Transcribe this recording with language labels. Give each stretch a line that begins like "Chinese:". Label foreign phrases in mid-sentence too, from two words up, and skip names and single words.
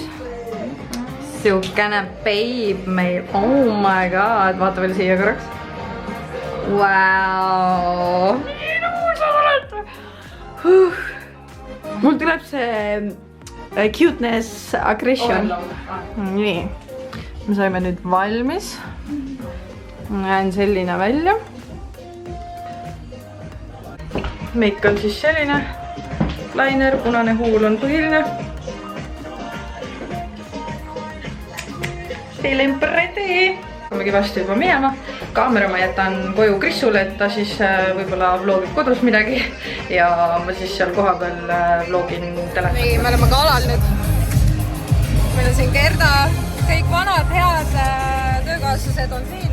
Estonian: Siukene babe meil.
English: Oh my god,
Estonian: vaata veel siia korraks. Wow. Nii ilus oled. Mul tuleb see
English: cuteness aggression.
Estonian: Nii. Me saime nüüd valmis. Näen selline välja. Meik on siis selline. Liner, punane huul on põhiline.
English: Feeling pretty.
Estonian: Hakkame vasti juba minema. Kaamera ma jätan koju Krissule, et ta siis võib-olla vlogib kodus midagi. Ja ma siis seal koha peal vlogin telefoni. Nii, me oleme kalal nüüd. Meil on siin Gerda. Kõik vanad head töökaaslased on siin.